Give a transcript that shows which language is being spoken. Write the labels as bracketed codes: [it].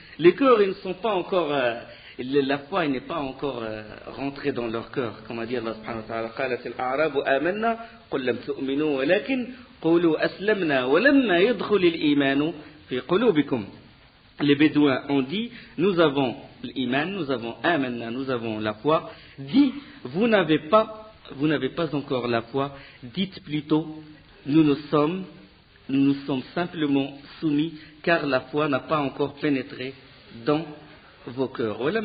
[fr] Les cœurs, ils ne sont pas encore, la foi n'est pas encore rentrée dans leur cœur. Comme a dit Allah subhanahu wa ta'ala, [ar] قالت الأعراب آمنا قل لم تؤمنوا ولكن قولوا أسلمنا ولما يدخل الإيمان في قلوبكم. [fr] Les Bédouins ont dit, nous avons l'iman, nous avons amanna, nous avons la foi. Dit, vous n'avez pas encore la foi. Dites plutôt, nous nous sommes simplement soumis, car la foi n'a pas encore pénétré dans vos cœurs.